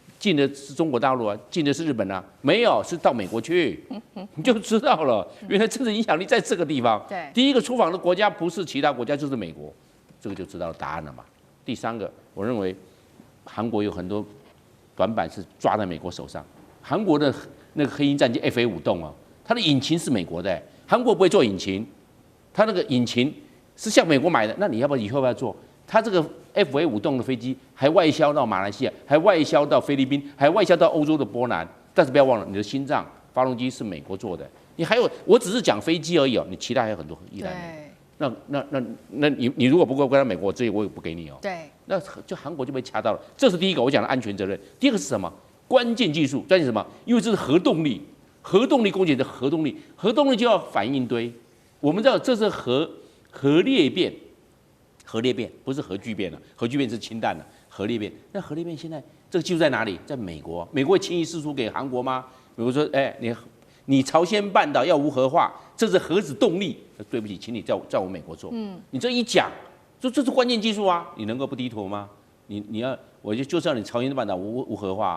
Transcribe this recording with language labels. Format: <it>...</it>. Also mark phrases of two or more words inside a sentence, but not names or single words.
<zh>進的是中國大陸啊，進的是日本啊，沒有，是到美國去，你就知道了，原來政治影響力在這個地方。對，第一個出訪的國家不是其他國家，就是美國，這個就知道答案了嘛。第三個，我認為韓國有很多短板是抓在美國手上。韓國的那個黑鷹戰機 F/A-5 洞啊，它的引擎是美國的，韓國不會做引擎，它那個引擎是向美國買的，那你要不要以後要做？它這個 F/A-5 洞的飛機還外銷到馬來西亞，還外銷到菲律賓，還外銷到歐洲的波蘭。但是不要忘了，你的心臟發動機是美國做的。你還有，我只是講飛機而已哦，你其他還有很多依賴。那你如果不跟他美國，這我也不給你哦。對，那就韓國就被掐到了。這是第一個我講的安全責任。第二個是什麼？關鍵技術，關鍵什麼？因為這是核動力，核動力攻擊的核動力，核動力就要反應堆。我們知道這是核裂變。核裂變不是核聚變了，核聚变是氢弹了。核裂变，那核裂变现在這個技術在哪裡？在美國。美國會輕易釋出給韓國嗎？美國說，你朝鮮半島要無核化，這是核子動力。對不起，請你在我美國做。你這一講，說這是關鍵技術啊，你能夠不低頭嗎？你要，我就是要你朝鮮半島無核化。</zh>